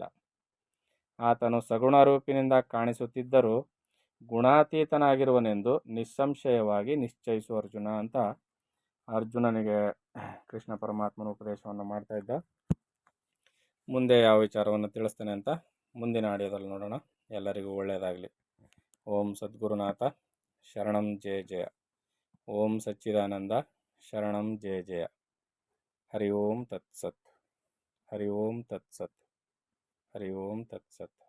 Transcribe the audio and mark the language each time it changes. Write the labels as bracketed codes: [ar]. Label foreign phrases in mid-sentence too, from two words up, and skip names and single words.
[kn] ಆತನು ಸಗುಣರೂಪಿನಿಂದ ಕಾಣಿಸುತ್ತಿದ್ದರೂ ಗುಣಾತೀತನಾಗಿರುವನೆಂದು ನಿಸ್ಸಂಶಯವಾಗಿ ನಿಶ್ಚಯಿಸು ಅರ್ಜುನ ಅಂತ ಅರ್ಜುನನಿಗೆ ಕೃಷ್ಣ ಪರಮಾತ್ಮನ ಉಪದೇಶವನ್ನು ಮಾಡ್ತಾ ಇದ್ದ. ಮುಂದೆ ಯಾವ ವಿಚಾರವನ್ನು ತಿಳಿಸ್ತೇನೆ ಅಂತ ಮುಂದಿನ ಆಡಿಯೋದಲ್ಲಿ ನೋಡೋಣ. ಎಲ್ಲರಿಗೂ ಒಳ್ಳೆಯದಾಗಲಿ. [sa] ಓಂ ಸದ್ಗುರುನಾಥ ಶರಣಂ ಜಯ ಜಯ. ಓಂ ಸಚ್ಚಿದಾನಂದ ಶರಣಂ ಜಯ ಜಯ. ಹರಿ ಓಂ ತತ್ಸತ್. ಹರಿ ಓಂ ತತ್ಸತ್. ಹರಿ ಓಂ ತತ್ಸತ್.